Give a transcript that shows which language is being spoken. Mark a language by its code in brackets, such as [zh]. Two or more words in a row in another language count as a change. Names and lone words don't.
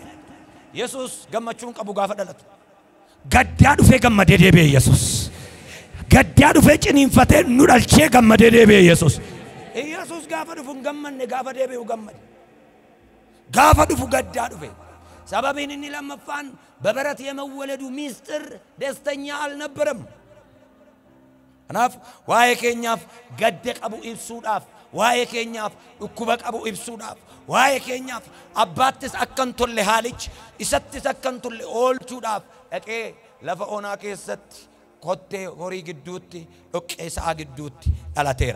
[om] Yesuus gammachuun qabu gaafa dhalatu. Gaddaa dhufee gammadee deebi'e Yesuus. Gaddaa dhufee ciniinfatee nu dhalchee gammadee deebi'e Yesuus. Yesuus gaafa dhufu hin gammanne, gaafa deebi'u gammade. Gaafa dhufu gaddaa dhufe. Sababiin inni lammaffaan [am] በበረት የመወለዱ ሚስጥር ደስተኛ አልነበረም። [om] Kanaaf waa'ee keenyaaf gadda qabu ibsuudhaaf, waa'ee keenyaaf dhukkuba qabu ibsuudhaaf, waa'ee keenyaaf abbaattis akkan tolle haalichi isattis akkan tolle oolchuudhaaf dhaqee lafa onaa keessatti kottee horii gidduutti dhoqqee sa'a gidduutti dhalateera.